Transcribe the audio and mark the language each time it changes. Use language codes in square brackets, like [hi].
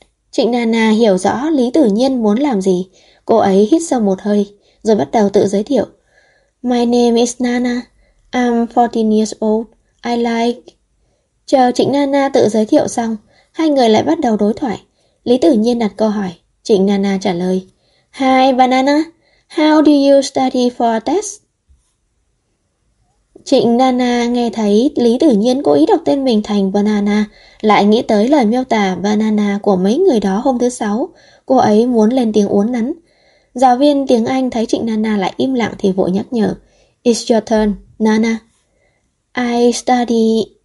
[vi] Trịnh Na Na hiểu rõ Lý Tử Nhiên muốn làm gì. Cô ấy hít sâu một hơi, rồi bắt đầu tự giới thiệu. [en] My name is Nana. I'm 14 years old. I like... [vi] Chờ Trịnh Na Na tự giới thiệu xong, hai người lại bắt đầu đối thoại. Lý Tử Nhiên đặt câu hỏi. Trịnh Na Na trả lời. [en] Hi, Banana. How do you study for a test? [vi] Trịnh Nana nghe thấy Lý Tử Nhiên cố ý đọc tên mình thành Banana, lại nghĩ tới lời miêu tả Banana của mấy người đó hôm thứ sáu. Cô ấy muốn lên tiếng uốn nắn. Giáo viên tiếng Anh thấy Trịnh Nana lại im lặng thì vội nhắc nhở. [en] It's your turn, Nana. I study...